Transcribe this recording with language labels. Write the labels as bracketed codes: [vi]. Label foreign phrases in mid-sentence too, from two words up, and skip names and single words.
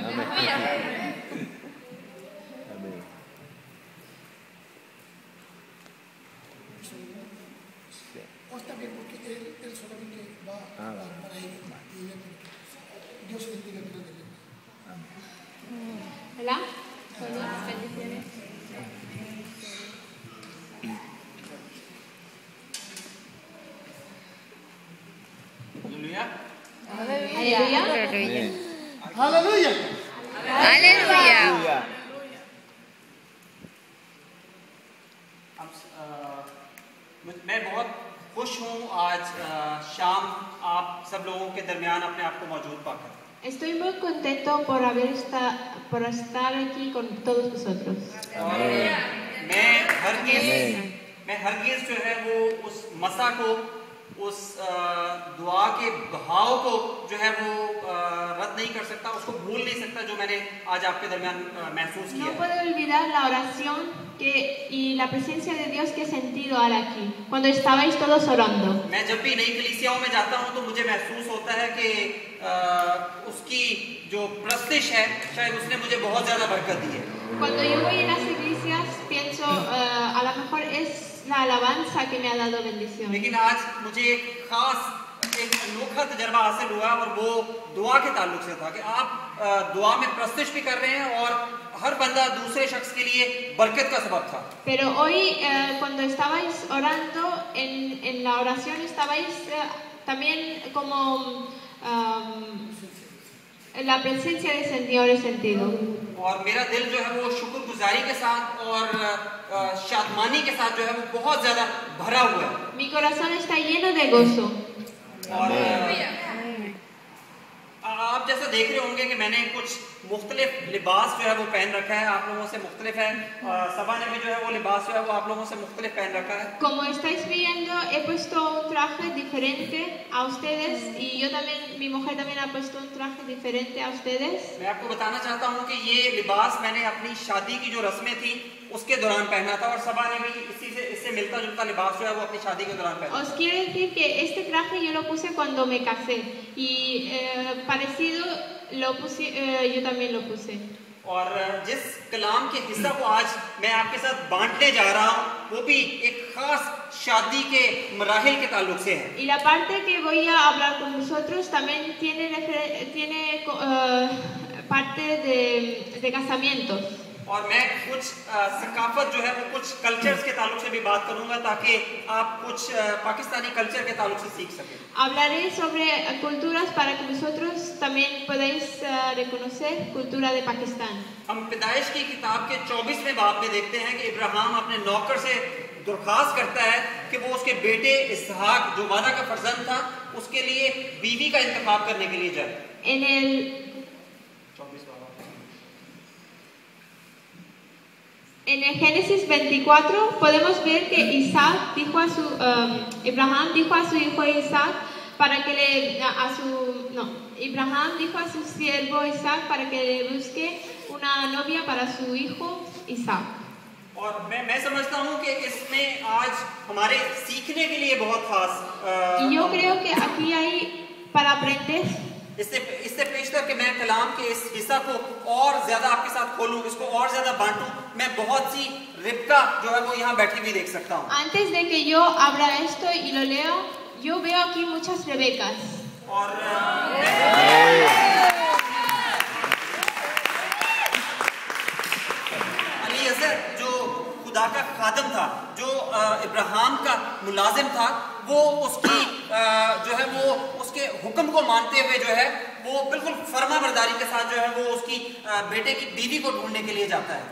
[es] Está bien, porque él solamente va a hablar para él. Dios bendiga grandemente. Hola. Bendiciones. Aleluya. Aleluya. Aleluya. [ur] میں بہت خوش ہوں آج شام آپ سب لوگوں کے درمیان اپنے آپ کو موجود پا کر. [es] Estoy muy contento por estar aquí con todos vosotros. [ur] میں ہرگز جو ہے وہ اس مسا کو، اس دعا کے بہاؤ کو جو ہے وہ رد نہیں کر سکتا، اس کو بھول نہیں سکتا جو میں نے آج آپ کے درمیان محسوس کیا. [es] No puedo olvidar la oración y la presencia de Dios que he sentido ahora aquí, cuando estabais todos orando. [ur] میں جب بھی نئی کلیسیاؤں میں جاتا ہوں تو مجھے محسوس ہوتا ہے کہ اس کی جو پرستش ہے شاید اس نے مجھے بہت زیادہ برکت دی ہے. [es] Cuando yo voy en las iglesias pienso a lo mejor es la alabanza que me ha dado bendición. [ur] لیکن آج مجھے ایک خاص ایک انوکھا تجربہ حاصل ہوا اور وہ دعا کے تعلق سے تھا کہ آپ دعا میں پرستش بھی کر رہے ہیں اور ہر بندہ دوسرے شخص کے لیے برکت کا سبب تھا. [es] Pero hoy cuando estabais orando en la oración estabais también como la presencia del Señor he sentido. [ur] اور میرا دل جو ہے وہ شکرگزاری کے ساتھ اور شادمانی کے ساتھ جو ہے وہ بہت زیادہ بھرا ہوا ہے. [es] Mi corazón está lleno de gozo. [ur] اور آپ جیسا دیکھ رہے ہوں گے کہ میں نے کچھ مختلف لباس جو ہے وہ پہن رکھا ہے، آپ لوگوں سے مختلف ہے. صبا نے بھی جو ہے وہ لباس جو ہے وہ آپ لوگوں سے مختلف پہن رکھا ہے. [es] Como estáis viendo, he puesto un traje diferente a ustedes y yo también, mi mujer también ha puesto un traje diferente a ustedes. [ur] میں آپ کو بتانا چاہتا ہوں کہ یہ لباس میں نے اپنی شادی کی جو رسمیں تھی اس کے دوران پہنا تھا اور صبا نے بھی اس سے ملتا جلتا لباس جو ہے وہ اپنی شادی کے دوران پہنا. [es] Os quiero decir que este traje yo lo puse cuando me casé y parecido yo también lo puse. [ur] اور جس کلام کے حصہ کو آج میں آپ کے ساتھ بانٹنے جا رہا ہوں وہ بھی ایک خاص شادی کے مراحل کے تعلق سے ہے. [es] Y la parte que voy a hablar con vosotros también tiene parte de casamientos. [ur] اور میں کچھ ثقافت جو ہے وہ کچھ کلچرز کے تعلق سے بھی بات کروں گا تاکہ آپ کچھ پاکستانی کلچر کے تعلق سے سیکھ سکیں. [es] Hablaré sobre culturas para que vosotros también podáis reconocer cultura de Pakistán. [ur] ہم پیدائش کی کتاب کے 24ویں باب میں دیکھتے ہیں کہ ابراہیم اپنے نوکر سے درخواست کرتا ہے کہ وہ اس کے بیٹے اسحاق جو وعدہ کا فرزند تھا اس کے لیے بیوی کا انتخاب کرنے کے لیے جائے. [es] En el Génesis 24 podemos ver que Isaac dijo Abraham dijo a su hijo Isaac para que Abraham dijo a su siervo Isaac para que le busque una novia para su hijo Isaac. [ur] اور میں سمجھتا ہوں کہ اس میں آج ہمارے سیکھنے کے لیے بہت خاص [es] Y yo creo que aquí hay para aprender. [ur] اس سے پیشتر کہ میں کلام کے اس حصہ کو اور زیادہ آپ کے ساتھ کھولوں، اس کو اور زیادہ بانٹوں، میں بہت سی ربقہ جو ہے وہ یہاں بیٹھی ہوئی دیکھ سکتا ہوں. [es] Antes de que yo abra esto y lo leo, yo veo aquí muchas Rebecas. [ur] اور الیعزر جو خدا کا خادم تھا، جو ابراہیم کا ملازم تھا، وہ اس کی جو ہے وہ اس کے حکم کو مانتے ہوئے جو ہے وہ بالکل فرمانبرداری کے ساتھ جو ہے وہ اس کی بیٹے کی بیوی کو ڈھونڈنے کے لیے جاتا ہے.